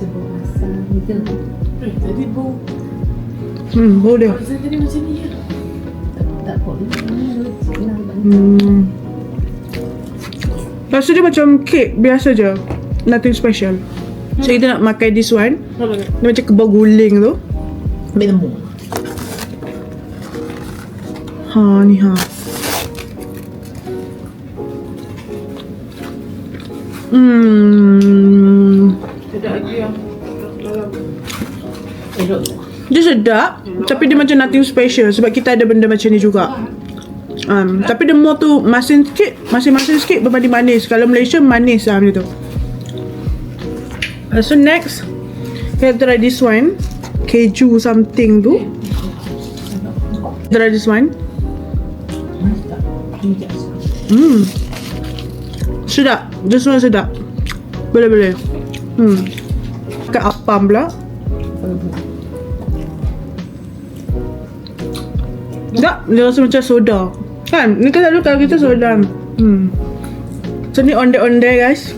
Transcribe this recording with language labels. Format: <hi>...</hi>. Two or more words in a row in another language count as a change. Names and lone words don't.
<ms>Tadi bau. Bau dia. Tadi macam ni ya. Rasa dia macam cake biasa je.</ms> <en>Nothing special. So</en> <ms>kita nak makan</ms> <en>this one.</en> <ms>Dia macam kebab guling tu. Ambil lembu. Ni ha. Sedap lagi yang elok. Dia sedap, tapi dia macam</ms> <en>nothing special</en> <ms>sebab kita ada benda macam ni juga. Tapi dia more tu masin sikit berbanding manis. Kalau Malaysia manis lah macam tu.</ms> <en>So next, kita try this one. Keju something tu. Try this one.</en> <ms>Sedap.</ms> <en>This one</en> <ms>sedap. Boleh. Kat apam pula. Tak, dia rasa macam soda. Kan? Ni kan selalu kalau kita soda. So ni ondeh-ondeh guys.</ms>